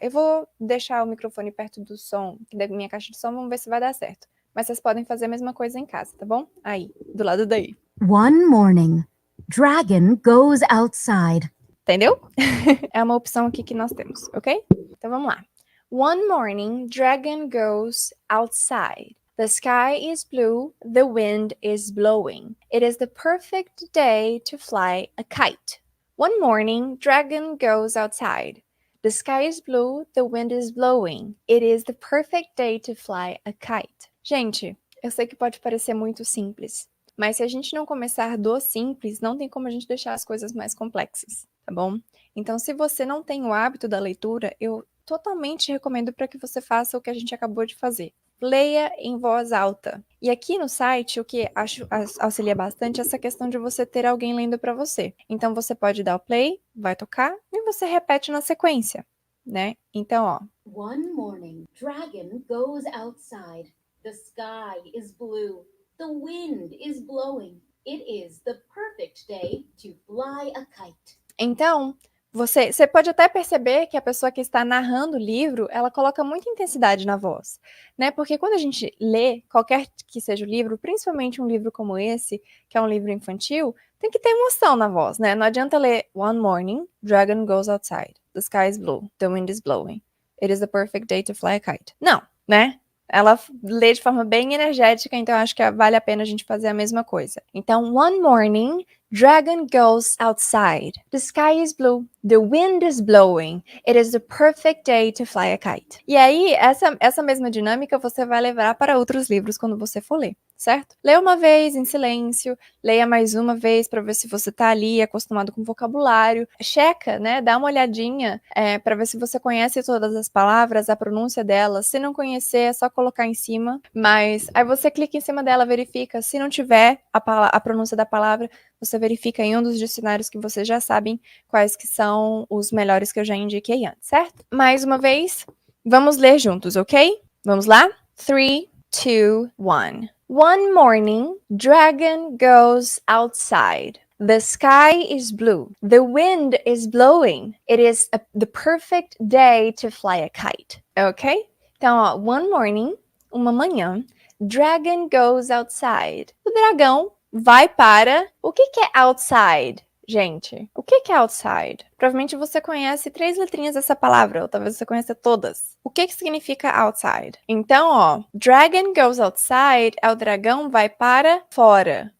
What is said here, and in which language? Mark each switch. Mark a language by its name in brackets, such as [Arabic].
[Portuguese] Eu vou deixar o microfone perto do som, da minha caixa de som, vamos ver se vai dar certo. Mas vocês podem fazer a mesma coisa em casa, tá bom? Aí, do lado daí. [English] One morning, Dragon goes outside. [Portuguese] Entendeu? É uma opção aqui que nós temos, ok? Então vamos lá. [English] One morning, Dragon goes outside. The sky is blue, the wind is blowing. It is the perfect day to fly a kite. One morning, Dragon goes outside. The sky is blue, the wind is blowing. It is the perfect day to fly a kite. [Portuguese] Gente, eu sei que pode parecer muito simples, mas se a gente não começar do simples, não tem como a gente deixar as coisas mais complexas, tá bom? Então, se você não tem o hábito da leitura, eu totalmente recomendo para que você faça o que a gente acabou de fazer. Leia em voz alta. E aqui no site, o que acho auxilia bastante é essa questão de você ter alguém lendo para você. Então, você pode dar o play, vai tocar, e você repete na sequência, né? Então, ó. [English] One morning, Dragon goes outside. The sky is blue. The wind is blowing. It is the perfect day to fly a kite. [Portuguese] Então, você pode até perceber que a pessoa que está narrando o livro, ela coloca muita intensidade na voz, né? Porque quando a gente lê qualquer que seja o livro, principalmente um livro como esse, que é um livro infantil, tem que ter emoção na voz, né? Não adianta ler [English] One morning, Dragon goes outside. The sky is blue, the wind is blowing. It is the perfect day to fly a kite. [Portuguese] Não, né? Ela lê de forma bem energética, então acho que vale a pena a gente fazer a mesma coisa. [English] Então, one morning, Dragon goes outside. The sky is blue. The wind is blowing. It is the perfect day to fly a kite. [Portuguese] E aí, essa mesma dinâmica você vai levar para outros livros quando você for ler, certo? Leia uma vez em silêncio, leia mais uma vez para ver se você tá ali acostumado com vocabulário. Checa, né? Dá uma olhadinha para ver se você conhece todas as palavras, a pronúncia delas. Se não conhecer, é só colocar em cima. Mas aí você clica em cima dela, verifica. Se não tiver a pronúncia da palavra, você verifica em um dos dicionários que vocês já sabem quais que são os melhores que eu já indiquei antes, certo? Mais uma vez, vamos ler juntos, ok? Vamos lá? [English] 3, 2, 1. One morning, Dragon goes outside. The sky is blue. The wind is blowing. It is the perfect day to fly a kite. Ok? [Portuguese] Então, ó, [English] one morning, [Portuguese] uma manhã, [English] Dragon goes outside. [Portuguese] O dragão vai para... O que é outside, gente? O que é outside? Provavelmente você conhece 3 letrinhas dessa palavra, ou talvez você conheça todas. O que significa outside? Então, ó, [English] Dragon goes outside [Portuguese] é o dragão vai para fora.